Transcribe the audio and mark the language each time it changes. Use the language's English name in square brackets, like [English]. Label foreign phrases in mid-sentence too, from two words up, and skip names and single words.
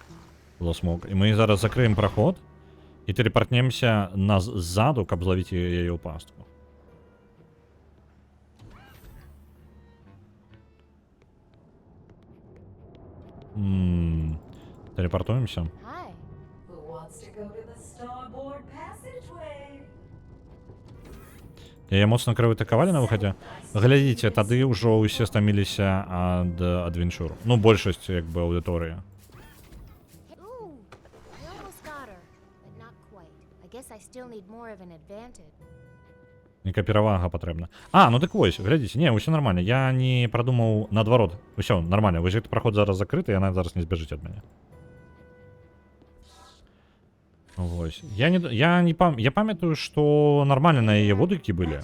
[Belarusian] Лосмок. І мы зараз закрыем праход і тэлепартнемся ззаду, каб злавіць яе ў пастку. Тэлепартуемся. [English] Who wants to go to the starboard passageway? [Belarusian] Яе моцна крыватыкавалі на выхадзе. Глядзіце, тады ўжо ўсе стаміліся ад адвенчур. Ну, большасць, як бы, аўдыторыі. [English] Ooh, I almost got her, but not quite. I guess I still need more of an advantage. [Belarusian] Нейкая перавага патрэбна. Ну дык вось, глядзіце, не, ўсё нармальна. Я не прадумаў наадварот. Усё, нармальна. Вось гэты праход зараз закрыты, яна зараз не збяжыць ад мяне. Вось. Я памятаю, што нармальна на яе водгукі былі.